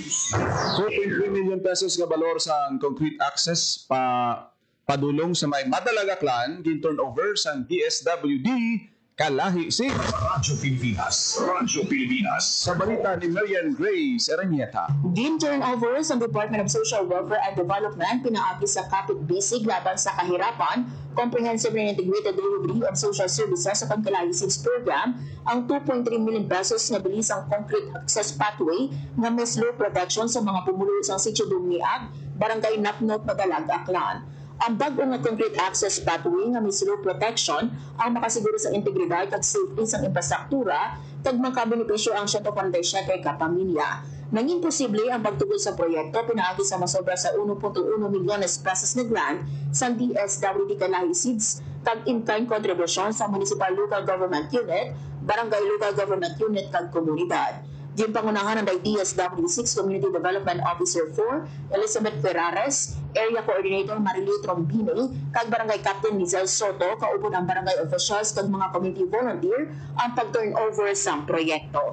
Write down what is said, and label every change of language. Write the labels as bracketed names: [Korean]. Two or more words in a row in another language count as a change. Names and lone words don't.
[Hiligaynon] 2.3 million pesos nga balor sa [English] concrete access [Hiligaynon] padulong sa may Madalag Aklan gin turnover sa DSWD Kalahi Sig. Radyo Pilipinas. Radyo Pilipinas. Sa balita ni Marian Grace Aranieta. Gin turnover sa Department of Social Welfare and Development pinaagi sa Kapit Bisig laban sa kahirapan, Comprehensive and Integrated Delivery of Social Services sa Pagkalahi SIGS program ang 2.3 million pesos na bilis ang [English] concrete access pathway [Hiligaynon] na may [English] slow protection [Hiligaynon] sa mga pumulo sa Sitio Dumiag, Barangay Napnot, Madalag, Aklan. Ang bago nga [English] concrete access pathway [Hiligaynon] nga may [English] slow protection [Hiligaynon] ang makasiguro sa integridad at safety sa infrastruktura kag makabenepisyo ang 147 ka pamilya. Nanging posible ang pagtugod sa proyekto pinaagi sa masobra sa 1.1 milyones pesos na grant sa DSWD Kalahi SIDS kag [English] in-kind contribution [Hiligaynon] sa Municipal Local Government Unit, Barangay Local Government Unit kag komunidad. Diyan pangunahan ng DSWD 6 Community Development Officer 4, Elizabeth Ferrares, Area Coordinator Marilu Trombini, kag Barangay Captain Lizelle Soto, kaupod ang [English] barangay officials [Hiligaynon] kag mga [English] community volunteer [Hiligaynon] ang pag-turnover sa proyekto.